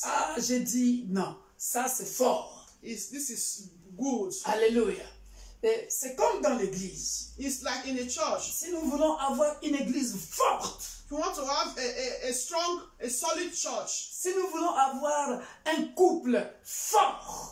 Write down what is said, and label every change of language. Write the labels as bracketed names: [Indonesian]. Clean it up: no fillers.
[French] ah, j'ai dit, non, ça c'est fort. [English] this is good. [French] Alléluia. Et c'est comme dans l'église. [English] It's like in a church. [French] Si nous voulons avoir une église forte, [English] If you want to have a strong, a solid church, [French] si nous voulons avoir un couple fort,